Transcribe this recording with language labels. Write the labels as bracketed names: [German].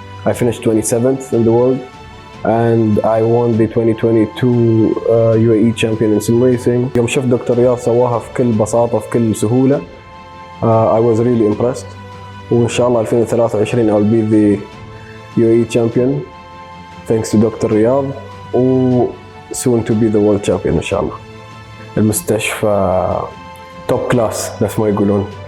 [English] I finished 27th in the world, and I won the 2022 UAE Champion in sim racing. [Arabic] يوم شفت دكتور رياض سواها في كل بساطة في كل سهولة, [English] I was really impressed. [Arabic] وإن شاء الله [English] 2023 I'll be the UAE Champion thanks to Dr. [Arabic] Riad, و [English] soon to be the World Champion [Arabic] إن شاء الله. المستشفى توب كلاس نفس ما يقولون.